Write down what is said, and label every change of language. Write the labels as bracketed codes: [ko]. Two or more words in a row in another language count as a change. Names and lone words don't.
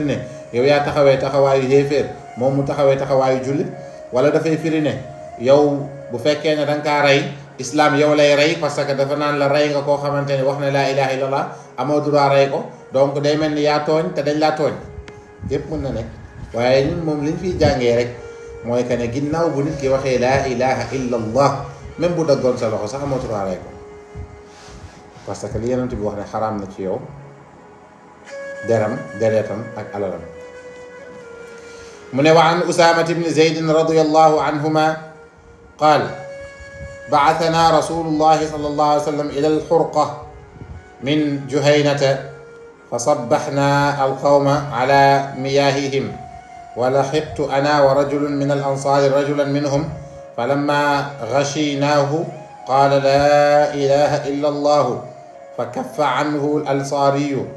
[wo] ne yow yaa taxawee taxawaayu yéeféer moom mu taxawee taxawaayu jullit wala dafay firi ne yow bu fekkee ne da nga kaa rey islam yow lay rey parce que dafa naan la rey nga koo xamante ne wax ne [ar] لا إله إلا الله [wo] amoo droit rey ko donc day mel ni yaa tooñ te dañ laa tooñ yépp mën na nekk waaye ñun moom liñ fiy jàngee rek mooy que ne ginnaaw bu nit ki waxee [ar] لا إله إلا الله [wo] même bu daggoon sa loxo sax amoo droit rey ko parce que li yonent bi wax ne xaraam na ci yow deretam ak alalam mu ne [ar] وعن أسامة بن زيد رضي الله عنهما قال بعثنا رسول الله صلى الله عليه وسلم إلى الحرقة من جهينة فصبحنا القوم على مياههم ولحقت أنا ورجل من الأنصار رجلا منهم فلما غشيناه قال لا إله إلا الله فكف عنه الأنصاري